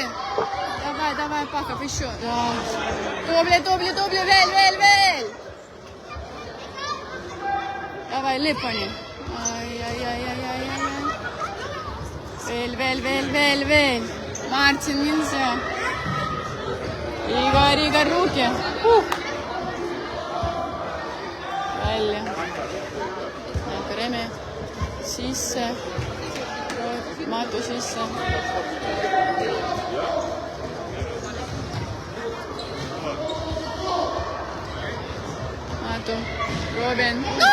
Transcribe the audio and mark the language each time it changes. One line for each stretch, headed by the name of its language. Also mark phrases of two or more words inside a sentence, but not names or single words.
Russian: Давай, давай, Паков, еще. Да. Дубли, дубли, дубли.
Estonian: Veel, veel, veel.
Russian: Давай, Липани. Ай-яй-яй-яй-яй-яй.
Estonian: Veel, veel, veel, veel, veel.
Russian: Мартин, нельзя. Игорь, Игорь, руки.
Estonian: Välja. Reme sisse. Matu sisse. Matu. Robin. No!